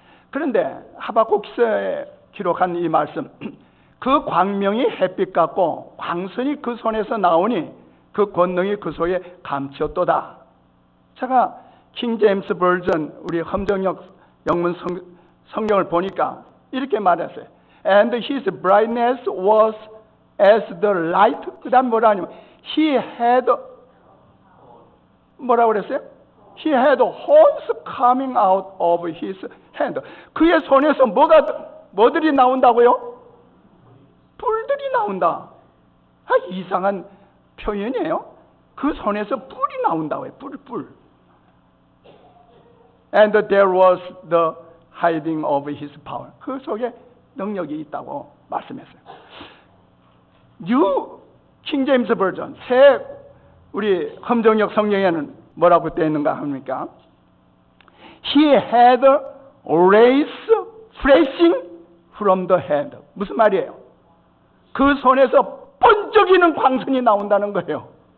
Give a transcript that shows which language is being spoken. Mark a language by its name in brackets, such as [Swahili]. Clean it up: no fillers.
[Korean] 그런데 하박국서에 기록한 이 말씀, 그 광명이 햇빛 같고 광선이 그 손에서 나오니 그 권능이 그 속에 감추었도다. 제가 킹 제임스 버전, 우리 험정역 영문 성경을 보니까 이렇게 말했어요. [English] And his brightness was as the light. [Korean] 그 다음 뭐라 하냐면 [English] he had, [Korean] 뭐라고 그랬어요? [English] He had horns coming out of his hand. [Korean] 그의 손에서 뭐들이 나온다고요? 불들이 나온다. 이상한 표현이에요. 그 손에서 불이 나온다고요. 불. [English] And there was the hiding of his power. [Korean] 그 속에 능력이 있다고 말씀했어요. New King James Version, 새 우리 험정역 성경에는 뭐라고 되어 있는가 합니까? [English] He had rays flashing from the hand. [Korean] 무슨 말이에요? 그 손에서 번쩍이는 광선이 나온다는 거예요.